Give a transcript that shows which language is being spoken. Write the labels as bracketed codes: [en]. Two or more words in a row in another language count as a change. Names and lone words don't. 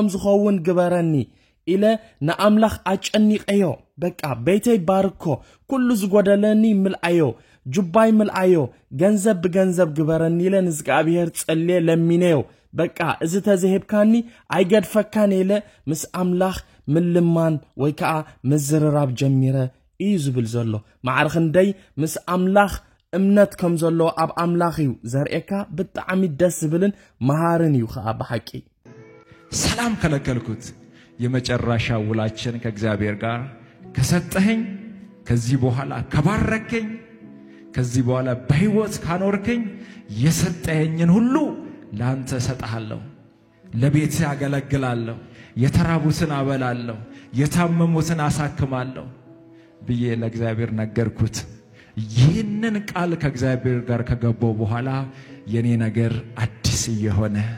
[ti] ዝኸውን ግበረኒ ኢለ ንኣምላኽ አጨኒቀዮ በቃ ቤተይ ባርኮ ኩሉ ዝጎደለኒ ምልአዮ ጁባይ ምልአዮ ገንዘብ በገንዘብ ግበረኒ ኢለ ንዝጋብሔር ጸልየ ለሚነዮ በቃ እዚ ተዘህብካኒ አይገድፈካን ኢለ ምስ ኣምላኽ ምልማን ወይከዓ መዝረራብ ጀሚረ እዩ ዝብል ዘሎ ማዕርኽ እንደይ ምስ ኣምላኽ እምነት ከም ዘሎ ኣብ ኣምላኽዩ ዘርኤካ ብጣዕሚ ደስ ዝብልን መሃርን እዩ ኸኣ በሐቂ [am] ሰላም ከለከልኩት የመጨረሻ ውላችን ከእግዚአብሔር ጋር ከሰጠኸኝ ከዚህ በኋላ ከባረከኝ ከዚህ በኋላ በህይወት ካኖርከኝ የሰጠኸኝን ሁሉ ላንተ ሰጣለሁ ለቤቴ ያገለግላለሁ የተራቡትን አበላለሁ የታመሙትን አሳክማለሁ ብዬ ለእግዚአብሔር ነገርኩት ይህንን ቃል ከእግዚአብሔር ጋር ከገባው በኋላ የኔ ነገር አዲስ እየሆነ